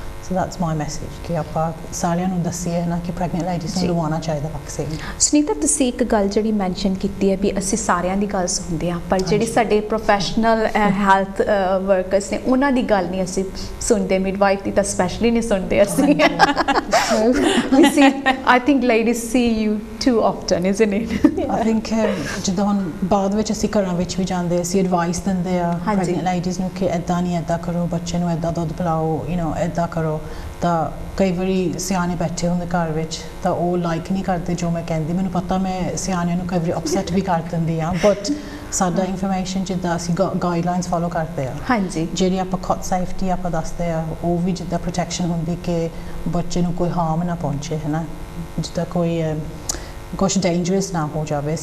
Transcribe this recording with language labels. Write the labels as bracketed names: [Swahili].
[Punjabi] So that's my message ਕਿ ਆਪਾਂ ਸਾਰਿਆਂ ਨੂੰ ਦੱਸੀਏ ਨਾ ਕਿ ਪ੍ਰੈਗਨੈਂਟ ਲੇਡੀਜ਼ ਨੂੰ ਲਵਾਉਣਾ ਚਾਹੀਦਾ ਵੈਕਸੀਨ। ਸੁਨੀਤਾ, ਤੁਸੀਂ ਇੱਕ ਗੱਲ ਜਿਹੜੀ ਮੈਂਸ਼ਨ ਕੀਤੀ ਹੈ ਵੀ ਅਸੀਂ ਸਾਰਿਆਂ ਦੀ ਗੱਲ ਸੁਣਦੇ ਹਾਂ, ਪਰ ਜਿਹੜੇ ਸਾਡੇ ਪ੍ਰੋਫੈਸ਼ਨਲ ਹੈਲਥ ਵਰਕਰਸ ਨੇ ਉਹਨਾਂ ਦੀ ਗੱਲ ਨਹੀਂ ਅਸੀਂ ਸੁਣਦੇ, ਮਿਡਵਾਈਫ ਦੀ ਤਾਂ ਸਪੈਸ਼ਲੀ ਨਹੀਂ ਸੁਣਦੇ ਅਸੀਂ। [English] I think ladies see you too often, isn't it? [Punjabi] I think ਜਿੱਦਾਂ ਹੁਣ ਬਾਅਦ ਵਿੱਚ ਅਸੀਂ ਘਰਾਂ ਵਿੱਚ ਵੀ ਜਾਂਦੇ, ਅਸੀਂ ਐਡਵਾਈਸ ਦਿੰਦੇ ਆ ਪ੍ਰੈਗਨੈਂਟ ਲੇਡੀਜ਼ ਨੂੰ ਕਿ ਇੱਦਾਂ ਨਹੀਂ, ਇੱਦਾਂ ਕਰੋ, ਬੱਚੇ ਨੂੰ ਇੱਦਾਂ ਦੁੱਧ ਪਿਲਾਓ, ਇੱਦਾਂ ਕਰੋ। ਤਾਂ ਕਈ ਵਾਰੀ ਸਿਆਣੇ ਬੈਠੇ ਹੁੰਦੇ ਘਰ ਵਿੱਚ ਤਾਂ ਉਹ ਲਾਈਕ ਨਹੀਂ ਕਰਦੇ ਜੋ ਮੈਂ ਕਹਿੰਦੀ, ਮੈਨੂੰ ਪਤਾ ਮੈਂ ਸਿਆਣਿਆਂ ਨੂੰ ਕਈ ਵਾਰੀ ਅਪਸੈਟ ਵੀ ਕਰ ਦਿੰਦੀ ਹਾਂ, ਬਟ ਸਾਡਾ ਇਨਫੋਰਮੇਸ਼ਨ ਜਿੱਦਾਂ ਅਸੀਂ ਗਾਈਡਲਾਈਨਸ ਫੋਲੋ ਕਰਦੇ ਆ, ਹਾਂਜੀ, ਜਿਹੜੀ ਆਪਾਂ ਖੁਦ ਸੇਫਟੀ ਆਪਾਂ ਦੱਸਦੇ ਆ, ਉਹ ਵੀ ਜਿੱਦਾਂ ਪ੍ਰੋਟੈਕਸ਼ਨ ਹੁੰਦੀ ਕਿ ਬੱਚੇ ਨੂੰ ਕੋਈ ਹਾਰਮ ਨਾ ਪਹੁੰਚੇ, ਹੈ ਨਾ, ਜਿੱਦਾਂ ਕੋਈ ਕੁਛ ਡੇਂਜਰਸ ਨਾ ਹੋ ਜਾਵੇ।